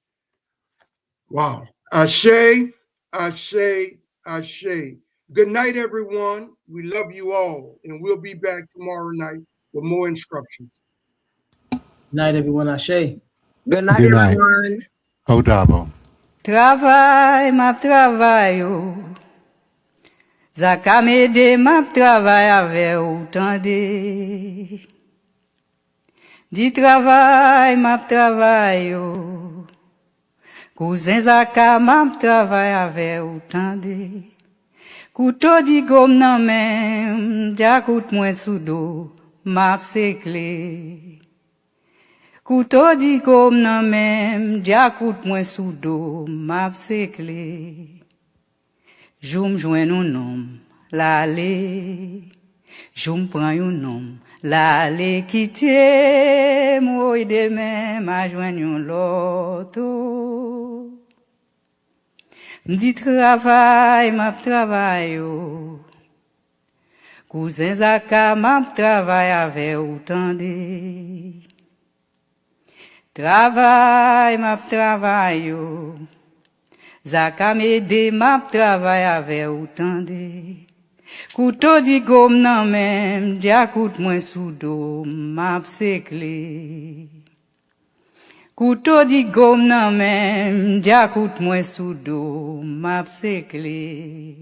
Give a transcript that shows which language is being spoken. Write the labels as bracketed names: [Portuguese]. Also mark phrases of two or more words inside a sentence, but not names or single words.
[English] Wow. Ashe, ashe, ashe. Good night, everyone. We love you all, and we'll be back tomorrow night with more instructions. Night, everyone. Ashe. Good night, Good night. everyone. Odabo. [Haitian Creole] Travail, map travail yo. Zaka mede map travail avec ou tande. Di travail, map travail yo. Cousin Zaka map travail avec ou tande. Couteau di gom nan men, ja kout mwen sou do, map sekle. Couteau di gom nan men, ja kout mwen sou do, map sekle. Joum jwen un nom, lale. Joum pran yon nom, lale kite, mwoy demen, ma jwen yon loto. M'di travail, map travail yo. Cousin Zaka map travail avec ou tande. Travail, map travail yo. Zaka mede map travail avec ou tande. Couteau di gom nan men, dia kout mwen sou do, map sekle. Couteau di gom nan men, dia kout mwen sou do, map sekle.